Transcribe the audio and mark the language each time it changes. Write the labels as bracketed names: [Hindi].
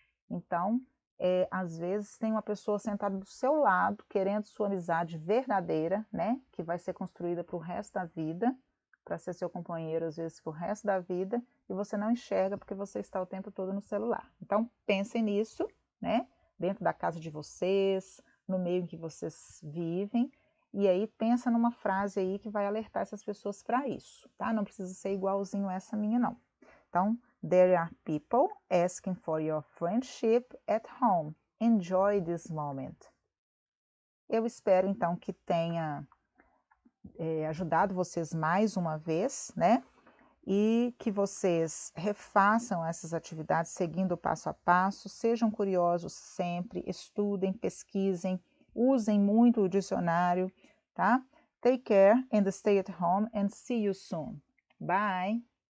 [Portuguese] Então, às vezes tem uma pessoa sentada do seu lado, querendo sua amizade verdadeira, né, que vai ser construída para o resto da vida, para ser seu companheiro, às vezes, para o resto da vida, e você não enxerga porque você está o tempo todo no celular. Então, pensem nisso, né, dentro da casa de vocês, no meio em que vocês vivem, e aí pensa numa frase aí que vai alertar essas pessoas para isso, tá? Não precisa ser igualzinho essa minha, não. [English] Então, there are people asking for your friendship at home. Enjoy this moment. [Portuguese] Eu espero, então, que tenha ajudado vocês mais uma vez, né? E que vocês refaçam essas atividades seguindo o passo a passo, sejam curiosos sempre, estudem, pesquisem, usem muito o dicionário, tá? [English] Take care and stay at home and see you soon. Bye!